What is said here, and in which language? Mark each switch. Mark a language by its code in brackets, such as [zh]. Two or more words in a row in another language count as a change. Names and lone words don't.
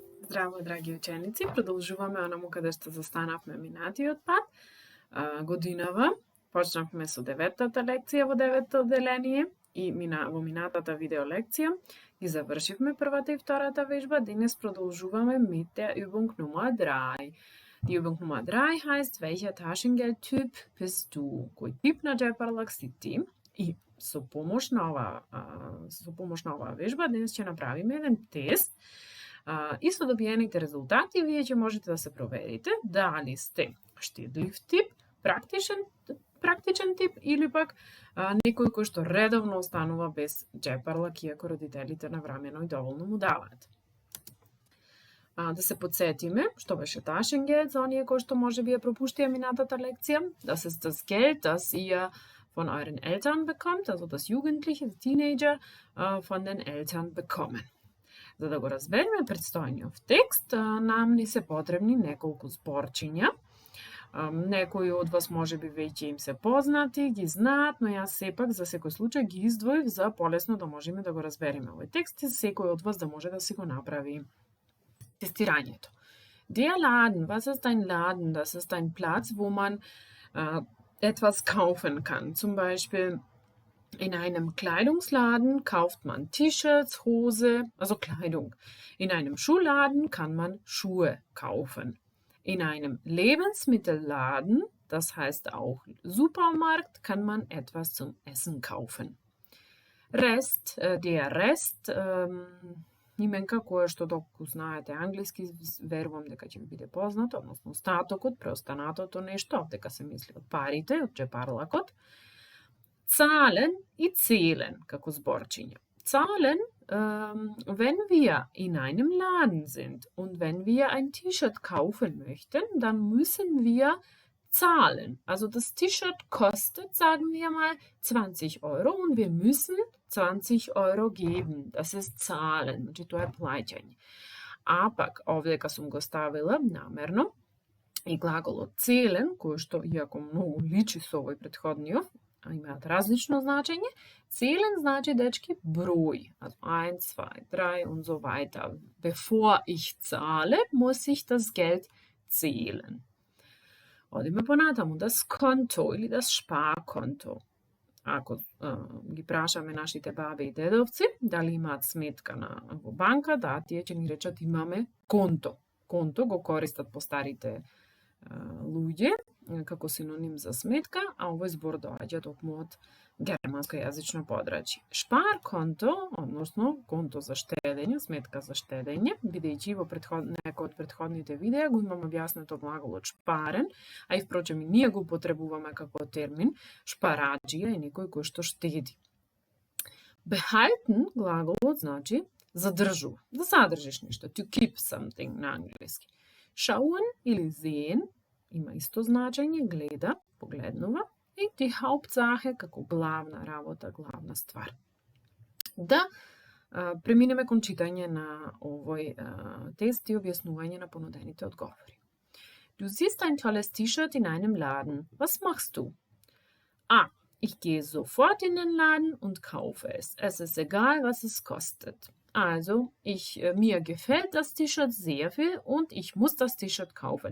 [mk] Здраво, драги ученици! Продолжуваме онаму каде што застанавме минатиот пат. Годинава. Почнавме со 9-та лекција во 9-то одделение и во минатата видео лекција и завршивме првата и втората вежба. Денес продолжуваме [de] mit der Übung Nummer 3. Die Übung Nummer 3 heißt, welcher Taschengeldtyp bist du? [mk] Кој тип на џепарлак си ти? И со помош на оваа вежба денес ќе направиме еден тест. И со добиените резултати вие ќе можете да се проверите дали сте штедлив тип, практичен тип или пак некој кој што редовно останува без џепарлак иако родителите навремено и доволно му даваат. Да се подсетиме што беше Taschengeld за оние кои што можеби ја пропуштија минатата лекција. [de] Das ist das Geld, das ihr von euren Eltern bekommt, also das Jugendliche, die Teenager von den Eltern bekommen. [mk] За да го разбереме предстојниот текст, нам ни се потребни неколку зборчиња. Некои од вас можеби веќе им се познати, ги знаат, но јас сепак за секој случај ги издвоив за полесно да можеме да го разбереме овој текст и секој од вас да може да си го направи тестирањето. [de] Der Laden, was ist ein Laden? Das ist ein Platz, wo man etwas kaufen kann. Zum Beispiel in einem Kleidungsladen kauft man T-Shirts, Hose, also Kleidung. In einem Schuhladen kann man Schuhe kaufen. In einem Lebensmittelladen, das heißt auch Supermarkt, kann man etwas zum Essen kaufen. Der Rest, [mk] именка кое што доколку знаете англиски, верувам дека ќе ви биде познато, односно остатокот, преостанатото нешто, дека се мисли од парите, од џепарлакот. Zahlen и zählen како зборчиња. [de] Zahlen, wenn wir in einem Laden sind und wenn wir ein T-Shirt kaufen möchten, dann müssen wir zahlen. Also das T-Shirt kostet, sagen wir mal, 20 Euro und wir müssen 20 Euro geben. Das ist zahlen, [mk] значи тоа е плаќање. А пак овде кога сум го ставила намерно и глаголот zählen, кој што иако многу личи со овој претходниот, имаат различно значење. Zählen значи, дечки, број. [de] Also 1, 2, 3 und so weiter. Bevor ich zahle, muss ich das Geld zählen. [mk] Одиме понатаму, [de] das Konto или das Sparkonto. [mk] Ако ги прашаме нашите баби и дедовци дали имаат сметка во банка, да, тие ќе ни речат имаме конто. Конто го користат постарите луѓе како синоним за сметка, а овој збор доаѓа токму од германско јазично подрачје. Шпарконто, односно конто за штедење, сметка за штедење, бидејќи во некој од претходните видеа го имам објаснето глаголот шпарен, а и впрочем и ние го употребуваме како термин. Шпараџија е некој кој што штеди. Behalten глаголот значи задржува, да задржиш нешто, [en] to keep something [mk] на англиски. Schauen или sehen има исто значење, гледа, погледнува, и [de] die Hauptsache [mk] како главна работа, главна ствар. Да преминеме кон читање на овој тест и објаснување на понудените одговори. [de] Du siehst ein tolles T-Shirt in einem Laden. Was machst du? A. Ich gehe sofort in den Laden und kaufe es. Es ist egal, was es kostet. Also, mir gefällt das T-Shirt sehr viel und ich muss das T-Shirt kaufen.